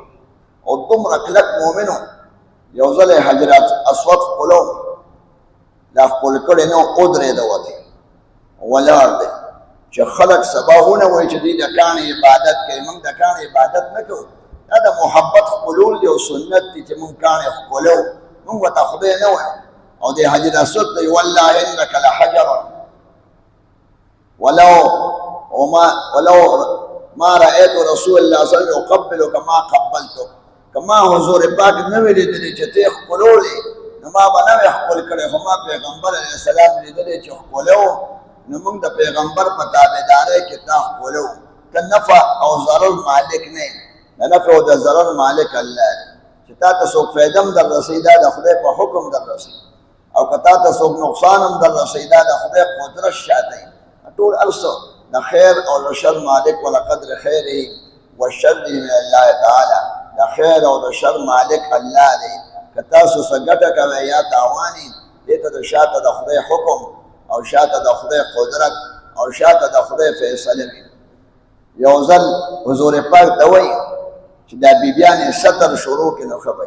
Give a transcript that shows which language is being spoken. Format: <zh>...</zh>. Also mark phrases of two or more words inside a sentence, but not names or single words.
<ps>او دومره کلک مؤمنو یو ځل یې حجر اسود ښکلو، دا ښکل کړی نه و، ودرېده وتی ولاړ دی چې خلک سبا ونه وایي چې دوی د کاڼي عبادت کوي. موږ د کاڼي عبادت نه کوو، دا د محبت ښکلول دی او سنت دی چې موږ کاڼي ښکلو، موږ ورته خدای نه وایو. او د حجر اسود ته</ps> <ar>والله انک لحجر ولو ما رأيت رسول الله صلی الله علیه وسلم يقبل کما قبلتک.</ar> <ps>کما حضور پاک نه وی لیدلی چې ته ښکلولې نو ما به نه وی ښکل کړی، خو ما پیغمبر</ps> <ar>علیه السلام</ar> <ps>لیدلی چې ښکلو، نو موږ د پیغمبر په تابعدارۍ کې تا ښکلو. ته نفع او ضرر مالک نه، د نفع او د ضرر مالک الله دی. چې تا ته څوک فایده هم در رسوي دا د خدای په حکم در رسوي، او که تا ته څوک نقصان هم در رسوي دا د خدای قدرت شاته. ټول ارسو د خیر او د شر مالک</ps> <ar>ولقدر خیره والشر من الله تعالی.</ar> <ps>د خیر او د شر مالک الله دی. که تاسو څه ګټه کوئ یا تاواني، دې ته د شاته د خدای حکم او شاته د خدای قدرت او شاته د خدای فیصله وي. یو ځل حضور پاک ته وایي چې دا بیبیانې ستر شروع کړي نو ښه به وي.</ps>